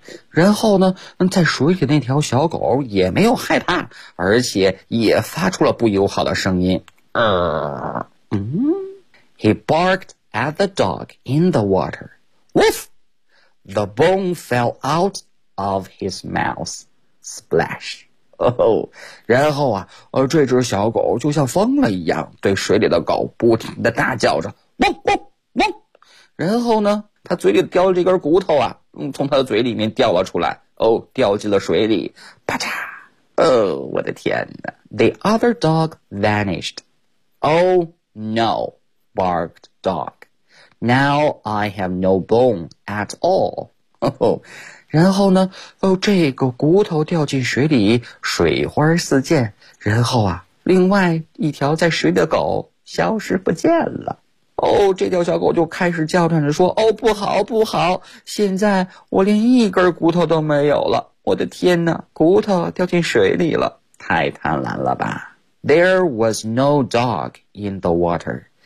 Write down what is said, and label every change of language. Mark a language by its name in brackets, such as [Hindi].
[Chinese] 然后呢，在水里的那条小狗也没有害怕，而且也发出了不友好的声音。 [English] He barked at the dog in the water. Woof! The bone fell out of his mouth. Splash! [Chinese] 然后啊，这只小狗就像疯了一样，对水里的狗不停地大叫着，汪汪汪。然后呢，它嘴里叼着这根骨头啊，从它的嘴里面掉了出来，掉进了水里，啪嚓。我的天哪。 [English] The other dog vanished. Oh no, barked dog. Now I have no bone at all. [Chinese] 然后呢，这个骨头掉进水里，水花四溅，然后啊，另外一条在水的狗消失不见了。这条小狗就开始叫喘着说，不好不好，现在我连一根骨头都没有了，我的天哪，骨头掉进水里了，太贪婪了吧。 [English] There was no dog in the water.